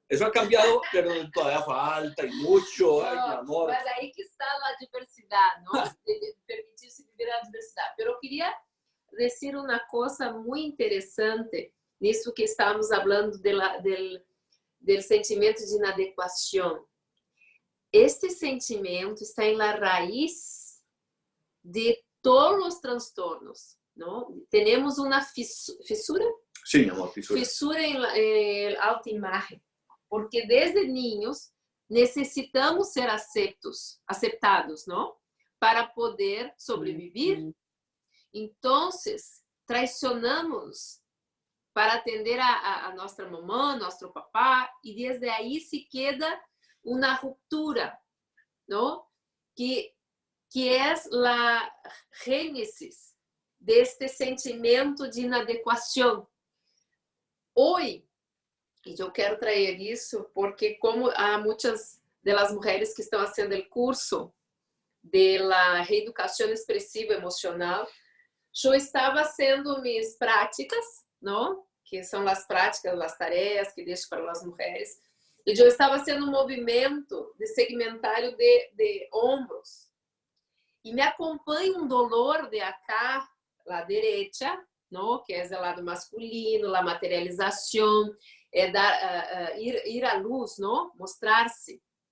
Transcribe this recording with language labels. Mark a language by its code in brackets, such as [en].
[es] Eso ha cambiado, pero todavía falta y mucho. No, ay, mi amor. [pt] mas aí que está a diversidade, não? De permitir-se viver a diversidade. Pero eu queria dizer uma coisa muito interessante nisso que estávamos falando del sentimento de inadequação. [es] Este sentimento está en la raíz de todos los trastornos, ¿no? Tenemos una fisura. Sí, mi amor, fisura. Fisura en la autoimagen, porque desde niños necesitamos ser aceptados, ¿no? Para poder sobrevivir. Entonces, traicionamos para atender a nuestra mamá, nuestro papá, y desde ahí se queda una ruptura, ¿no? Que es la génesis de este sentimiento de inadecuación. Hoy, y yo quiero traer eso porque como há muchas de las mujeres que están haciendo el curso de la reeducación expresiva emocional, yo estaba haciendo mis prácticas, ¿no? Que son las prácticas, las tareas que deixo para las mujeres. [pt] E eu estava fazendo um movimento de segmentário de ombros. E me acompanha um [es] dolor de acá, la derecha, ¿no? [pt] Que é o lado masculino, a materialização, ir à luz, ¿no? Mostrar-se.